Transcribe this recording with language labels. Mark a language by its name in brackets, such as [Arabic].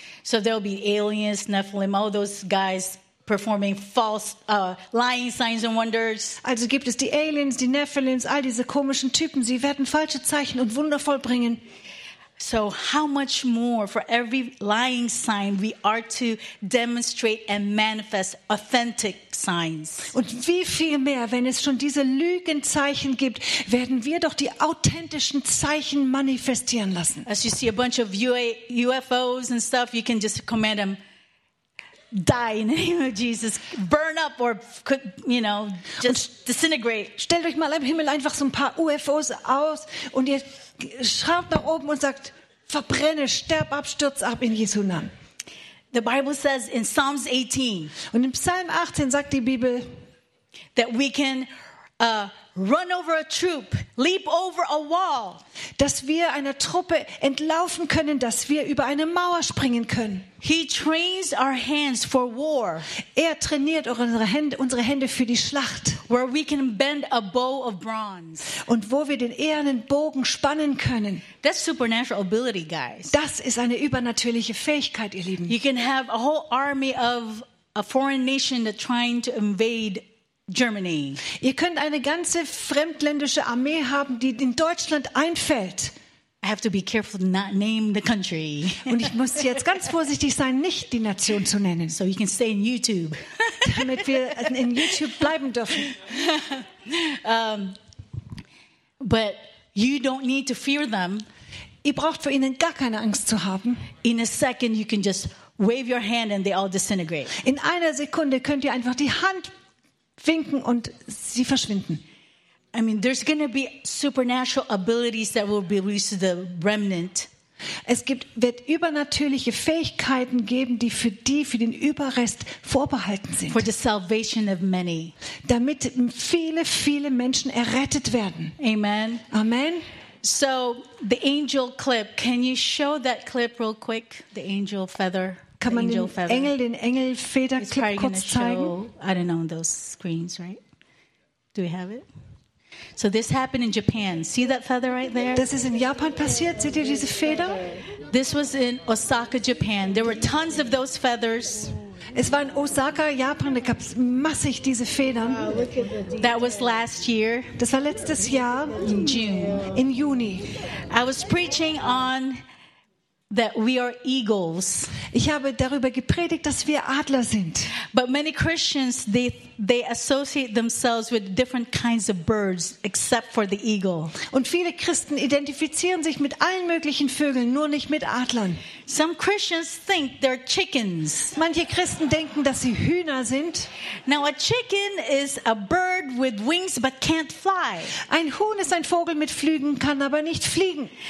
[English] So there will be aliens, Nephilim, all those guys performing false lying signs and wonders. [German] Also gibt es die Aliens, die Nephilims, all diese komischen Typen, sie werden falsche Zeichen und Wunder vollbringen. [English] So how much more for every lying sign we are to demonstrate and manifest authentic signs. [German] Und wie viel mehr, wenn es schon diese Lügenzeichen gibt, werden wir doch die authentischen Zeichen manifestieren lassen. [English] As you see a bunch of UFOs and stuff, you can just command them, die in the name of Jesus, burn up or just disintegrate. [German] Stellt euch mal im Himmel einfach so ein paar UFOs aus und ihr schaut nach oben und sagt, verbrenne, sterb ab, stürz ab in Jesu Namen. [English] The Bible says in Psalms 18. [German] Und in Psalm 18 sagt die Bibel, [English] that we can run over a troop, leap over a wall. [German] Dass wir einer Truppe entlaufen können, dass wir über eine Mauer springen können. [English] He trains our hands for war. [German] Er trainiert unsere Hände für die Schlacht. [English] Where we can bend a bow of bronze. [German] Und wo wir den ehernen Bogen spannen können. [English] That's supernatural ability, guys. [German] Das ist eine übernatürliche Fähigkeit, ihr Lieben. [English] You can have a whole army of a foreign nation that trying to invade Germany. [German] Ihr könnt eine ganze fremdländische Armee haben, die in Deutschland einfällt. [English] I have to be careful to not name the country. [German] Und ich muss jetzt ganz vorsichtig sein, nicht die Nation zu nennen. [English] So you can stay in YouTube. [German] Damit wir in YouTube bleiben dürfen. [English] But you don't need to fear them. [German] Ihr braucht vor ihnen gar keine Angst zu haben. [English] In a second you can just wave your hand and they all disintegrate. [German] In einer Sekunde könnt ihr einfach die Hand winken und sie verschwinden. [English] I mean, there's going to be supernatural abilities that will be released to the remnant. [German] Es wird übernatürliche Fähigkeiten geben, die für den Überrest vorbehalten sind. [English] For the salvation of many. [German] Damit viele, viele Menschen errettet werden. [English] Amen. [German] Amen. [English] So, the angel clip. Can you show that clip real quick? The angel feather. [German] Kann man den Engelfeder-Clip kurz zeigen? [English] I don't know, those screens, right? Do we have it? So this happened in Japan. See that feather right there? [German] Das ist in Japan passiert. Seht ihr diese Feder? [English] This was in Osaka, Japan. There were tons of those feathers. [German] Es war in Osaka, Japan, da gab es massig diese Federn. [English] That was last year. [German] Das war letztes Jahr. [English] In June. [German] In Juni. [English] I was preaching on that we are eagles. [German] Ich habe darüber gepredigt, dass wir Adler sind. [English] But many Christians they associate themselves with different kinds of birds except for the eagle. [German] Und viele Christen identifizieren sich mit allen möglichen Vögeln, nur nicht mit Adlern. [English] Some Christians think they're chickens. [German] Manche Christen denken, dass sie Hühner sind. [English] Now a chicken is a bird with wings but can't fly. [German] Ein Huhn ist ein Vogel mit Flügen, kann aber nicht fliegen.